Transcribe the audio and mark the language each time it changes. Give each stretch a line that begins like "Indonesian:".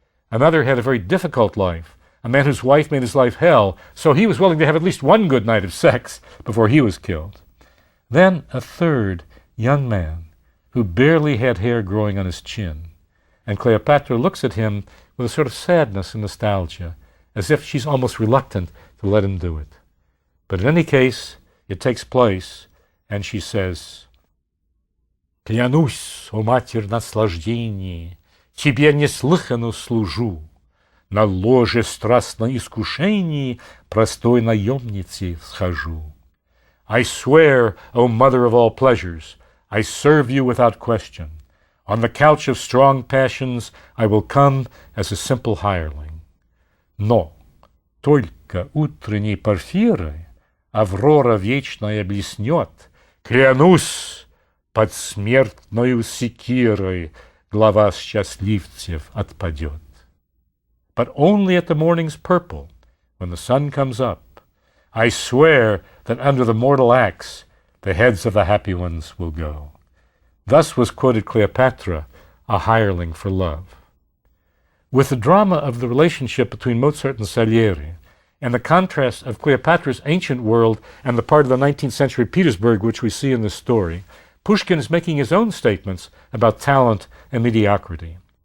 English: Another had a very difficult life, a man whose wife made his life hell, so he was willing to have at least one good night of sex before he was killed. Then a third young man who barely had hair growing on his chin, and Cleopatra looks at him with a sort of sadness and nostalgia, as if she's almost reluctant to let him do it. But in any case, it takes place, and she says,
Russian: «Клянусь, о матерь наслаждений, тебе неслыханно служу, на ложе страстной искушений простой наемницы схожу.
English: I swear, O mother of all pleasures, I serve you without question. On the couch of strong passions I will come as a simple hireling.
Russian: Но только утренней порфирой Аврора вечная блеснет, клянусь, под смертною секирой глава счастливцев отпадет.
English: But only at the morning's purple, when the sun comes up, I swear that under the mortal axe the heads of the happy ones will go." Thus was quoted Cleopatra, a hireling for love. With the drama of the relationship between Mozart and Salieri, and the contrast of Cleopatra's ancient world and the part of the 19th century Petersburg which we see in this story, Pushkin is making his own statements about talent and mediocrity.